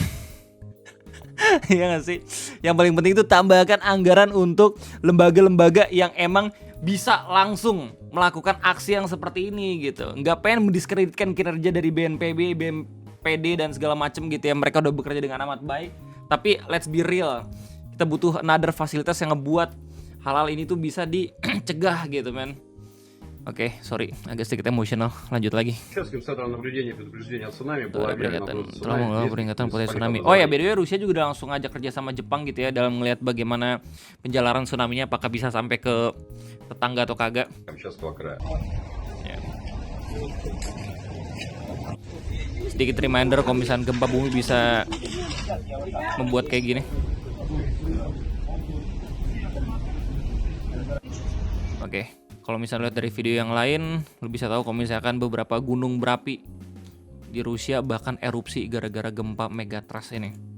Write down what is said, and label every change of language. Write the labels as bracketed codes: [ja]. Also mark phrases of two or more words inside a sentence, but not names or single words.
[id] Iya gak sih? Yang paling penting itu tambahkan anggaran untuk lembaga-lembaga yang emang bisa langsung melakukan aksi yang seperti ini gitu. Nggak pengen mendiskreditkan kinerja dari BNPB, BNPD dan segala macem gitu ya. Mereka udah bekerja dengan amat baik. Tapi [en] let's be real, [id] kita butuh another fasilitas yang ngebuat hal-hal ini tuh bisa dicegah gitu men. Oke, sorry, agak sedikit emosional. Lanjut lagi. [ru] Камчатским центром наблюдения и предупреждения о цунами была [id] Ada [ru] объявлена [id] peringatan, [ru] угроза [id] telah [ru] цунами в [id] mengelola [ru] нескольких [id] peringatan potensi [ru] муниципальных [id] tsunami. Oh ya, [ru] образований. [en] by the way, [id] Rusia juga udah langsung ngajak kerja sama Jepang gitu ya dalam melihat bagaimana penjalaran tsunami-nya, apakah bisa sampai ke tetangga atau kagak. [ru] Камчатского края. [id] Ya. Sedikit reminder kalau misalnya gempa bumi bisa membuat kayak gini. Oke, kalau misalnya lihat dari video yang lain, lu bisa tahu kalau misalkan beberapa gunung berapi di Rusia bahkan erupsi gara-gara gempa megatrust ini.